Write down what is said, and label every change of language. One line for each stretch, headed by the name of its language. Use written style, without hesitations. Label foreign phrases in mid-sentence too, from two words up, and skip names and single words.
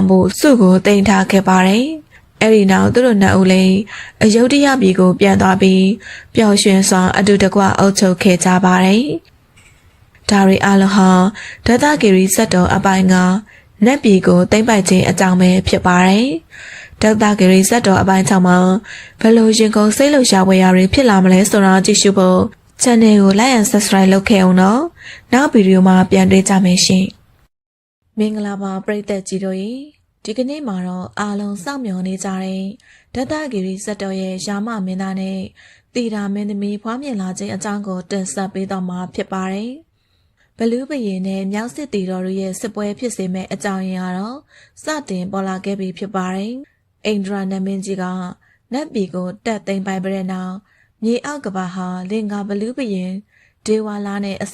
Burmese: ဖို့စုကိုတင်ထားခဲ့ပါတယ်။အဲ့ဒီနောက်သူတို့နှစ်ဦးလည်းအယုဒ္ဓယပြည်ကိုပြန်သွားပြီးပျော်ရွှင်စွာအတူတကွအုပ်ချုပ်ခဲ့ကြပါတယ်။ဒါရီအလုံးဟာဒေသဂီရီစက်တော်အပိုင်းကနတ်ပြည်ကိုသိမ့် ပိုက်ခြင်းအကြောင်းပဲဖြစ်ပါတယ်။ဒေသဂီရီစက်တော်အပိုင်း6မှာဘယ်လိုရင်ကုန်စိတ်လှုပ်ရှားဝေရာတွေဖြစ်လာမလဲဆိုတာကြည့်ရှုဖို့ channel ကို
English: like and subscribe
Burmese: လုပ်ခဲ့အောင်နော်။နောက်ဗီဒီယိုမှာပြန်တွေ့ကြမယ်ရှင်။မင်္ဂလာပါပရိသတ်ကြီးတို့ရေဒီကနေ့မှာတော့အားလုံးစောင့်မျှော်နေကြ တဲ့ဒေသဂီရီစက်တော်ရဲ့ရာမမင်းသားနဲ့တီတာမင်းသမီးဖွားမြင်လာခြင်းအကြောင်းကိုတင်ဆက်ပေးတော့မှာဖြစ်ပါတယ်။ဘလူးဘရင်နဲ့မြောက်စစ်တီတော်တို့ရဲ့စစ်ပွဲဖြစ်စေမဲ့အကြောင်းရင်းကတော့စတင်ပေါ်လာခဲ့ပြီဖြစ်ပါတယ်။အိန္ဒြာနမင်းကြီးကနတ်ပြည်ကိုတက်သိမ်းပိုင်ပြတဲ့နောက်မြေအောက်ကဘာဟာလင်္ကာဘလူးဘရင်ဒေဝါလာနဲ့အ